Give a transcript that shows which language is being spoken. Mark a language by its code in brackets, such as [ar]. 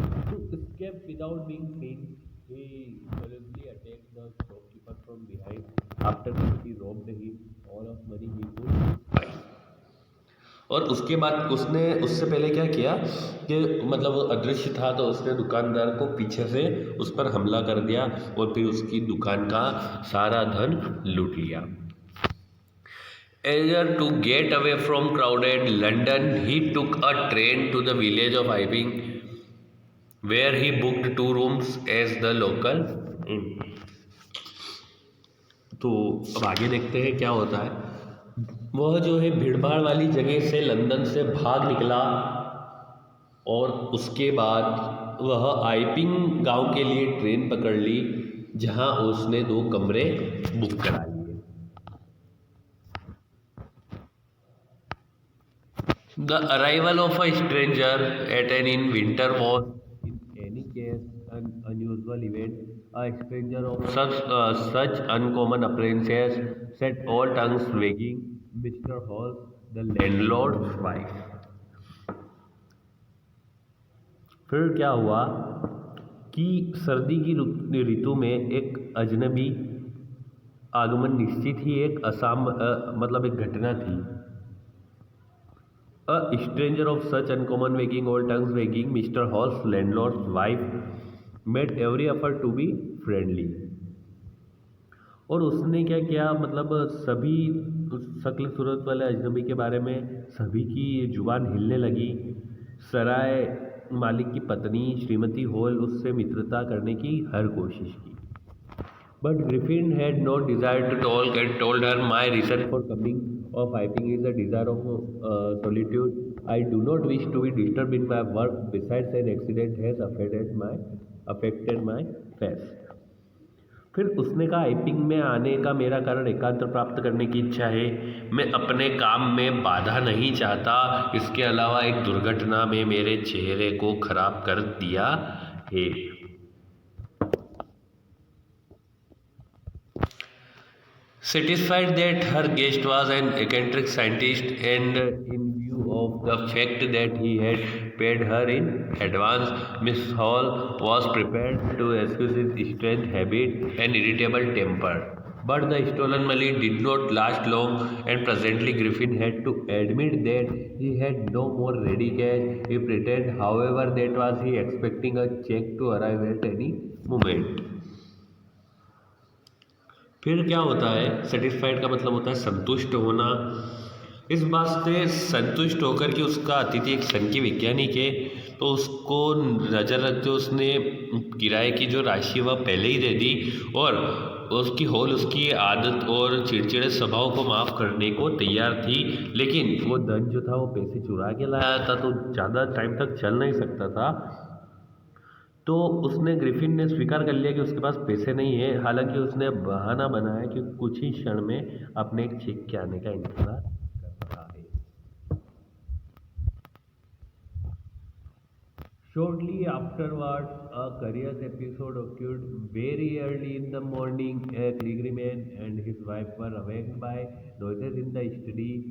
[en] To escape without being seen, he hurriedly attacked the shopkeeper from behind. After that, he robbed him all of money he could find. [hi] और उसके बाद उसने उससे पहले क्या किया कि वो अदृश्य था, तो उसने दुकानदार को पीछे से उस पर हमला कर दिया और फिर उसकी दुकान का सारा धन लूट लिया। [en] Eager to get away from crowded London, he took a train to the village of Iping, where he booked 2 rooms as the local inn. [hi] तो अब आगे देखते हैं क्या होता है। वह जो है भीड़भाड़ वाली जगह से लंदन से भाग निकला और उसके बाद वह आइपिंग गांव के लिए ट्रेन पकड़ ली, जहां उसने 2 कमरे बुक करा लिए। [en] The arrival of a stranger at an in winter was, in any case, an unusual event. A stranger of such uncommon appearances set all tongues wagging. Mr. Hall, the landlord's wife. [hi] फिर क्या हुआ कि सर्दी की ऋतु में एक अजनबी आगमन निश्चित ही एक मतलब एक घटना थी. [en] A stranger of such uncommon wagging, all tongues wagging, Mr. Hall's landlord's wife made every effort to be friendly. [hi] और उसने क्या किया मतलब सभी उस शक्ल सूरत वाले अजनबी के बारे में सभी की जुबान हिलने लगी. सराय मालिक की पत्नी श्रीमती हॉल उससे मित्रता करने की हर कोशिश की. [en] But Griffin had no desire to talk and told her, "My reason for coming or fighting is a desire of solitude. I do not wish to be disturbed in my work. Besides, an accident has affected my face." [hi] फिर उसने कहा, आइपिंग में आने का मेरा कारण एकांत प्राप्त करने की इच्छा है. मैं अपने काम में बाधा नहीं चाहता. इसके अलावा एक दुर्घटना में मेरे चेहरे को खराब कर दिया है. [en] Satisfied that her guest was an eccentric scientist, and in view of the fact that he had paid her in advance, Miss Hall was prepared to excuse his strange habit and irritable temper. But the stolen money did not last long, and presently Griffin had to admit that he had no more ready cash. He pretended, however, that was he expecting a check to arrive at any moment. [hi] फिर क्या होता है, satisfied का मतलब होता है संतुष्ट होना. इस बात से संतुष्ट होकर कि उसका अतिथि एक संख्यी वैज्ञानिक है, तो उसको नज़र रखते उसने किराए की जो राशि वह पहले ही दे दी और उसकी हॉल उसकी आदत और चिड़चिड़े स्वभाव को माफ़ करने को तैयार थी. लेकिन वो धन जो था वो पैसे चुरा के लाया था, तो ज़्यादा टाइम तक चल नहीं सकता था. तो उसने ग्रिफिन ने स्वीकार कर लिया कि उसके पास पैसे नहीं है. हालांकि उसने बहाना बनाया कि कुछ ही क्षण में अपने एक चेक के आने का इंतजार कर रहा है. [en] Shortly afterwards, a curious episode occurred. Very early in the morning, a clergyman and his wife were awakened by noises in the study.